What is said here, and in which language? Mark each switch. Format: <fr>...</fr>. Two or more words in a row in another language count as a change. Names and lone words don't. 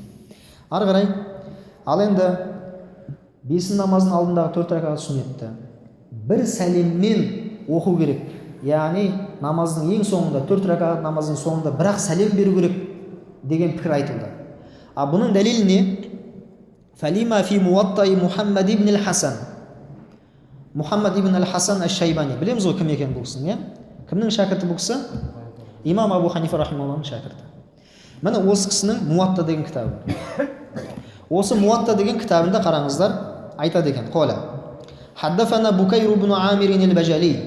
<kk>Ары қарай, ал енді бесін намазының алдындағы 4 ракағат сүннетті бір сәлеммен оқу керек. Яғни намаздың ең соңында, 4 ракағат намаздың соңында бірақ сәлем беру керек деген пікір айтылды. Бұның дәлелі не?</kk> <ar>فلما في موطأ محمد بن الحسن.</ar> <kk>Мухаммад ибн ал-Хасан аш-Шайбани. Білеміз ғой кім екен бұл кісінің, кімнің шәкірті бұл кісі? Имам Абу Ханифа рахимахуллахның шәкірті. Міне осы кісінің Муатта деген кітабы. Осы Муатта деген кітабында қараңыздар, айтады екен.</kk> <ar>Қола. Хаддафана Букайр ибн Амир ал-Бажали.</ar>